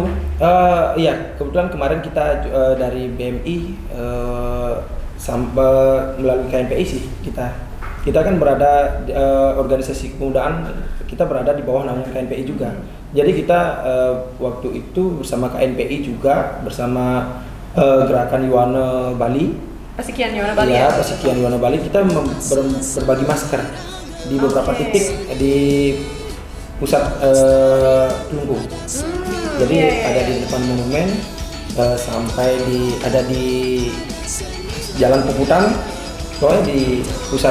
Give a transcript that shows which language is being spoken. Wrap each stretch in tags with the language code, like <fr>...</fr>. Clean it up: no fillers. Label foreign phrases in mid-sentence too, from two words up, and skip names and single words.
<id>Iya, kebetulan kemarin kita dari BMI sampai melalui KNPI sih kita kan berada organisasi kepemudaan, kita berada di bawah naungan KNPI juga. Jadi kita waktu itu bersama KNPI juga bersama Gerakan Yuwana Bali. Pasikian Yuwana Bali ya? Pasikian Yuwana Bali kita berbagi masker di beberapa titik di pusat Kelungkung. Jadi ada di depan monumen sampai ada di Jalan Puputan, soalnya di pusat</id>